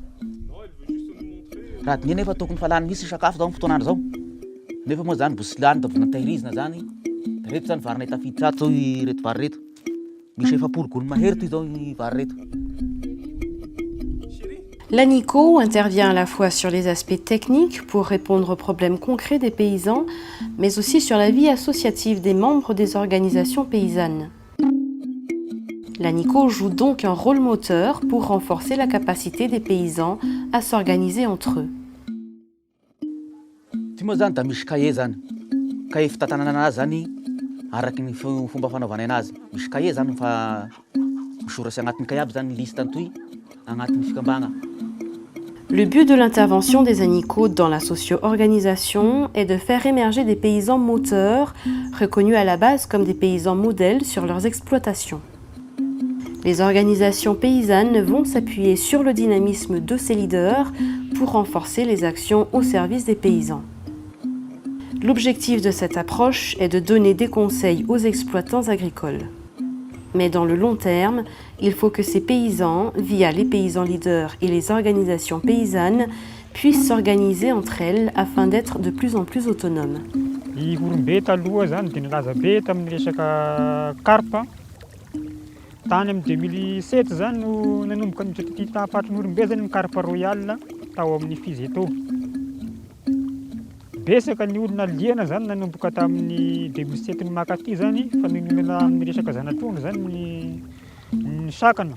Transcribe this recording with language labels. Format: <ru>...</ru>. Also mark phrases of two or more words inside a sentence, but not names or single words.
<mg>Raha dinihy nefa tokony fa lany misy sakafo zao fotoan'andro zao. Nefa moa zany mbo sy lany da vao natahirizina zany. Da reto zany varinay tafiditra ato zao reto vary reto. Misy efapolo gony mahery toy zao i vary reto.</mg> <fr>L'ANICO intervient à la fois sur les aspects techniques pour répondre aux problèmes concrets des paysans, mais aussi sur la vie associative des membres des organisations paysannes. L'ANICO joue donc un rôle moteur pour renforcer la capacité des paysans à s'organiser entre eux.</fr> <mg>Ty moa zany da misy cahier zany. Cahier fitantanana anazy zany araky ny fomba fanaovana anazy. Misy cahier zany fa misoratsy agnatin'ny cahier aby zany liste antoy agnatin'ny fikambagna.</mg> <fr>Le but de l'intervention des ANICO dans la socio-organisation est de faire émerger des paysans moteurs, reconnus à la base comme des paysans modèles sur leurs exploitations. Les organisations paysannes vont s'appuyer sur le dynamisme de ces leaders pour renforcer les actions au service des paysans. L'objectif de cette approche est de donner des conseils aux exploitants agricoles. Mais dans le long terme, il faut que ces paysans, via les paysans leaders et les organisations paysannes, puissent s'organiser entre elles afin d'être de plus en plus autonomes.</fr> <mg>Tany amin'ny 2007 zany no nanomboka ny tafatron'olombe zany ny</mg> <fr>carpe royal</fr> <mg>tao amin'ny Fizeto. Besaka ny olona liana zany nanomboka tamin'ny 2007 ny makaty zany fa ninomena amin'ny resaka zanatrondro zany ny sakana.</mg>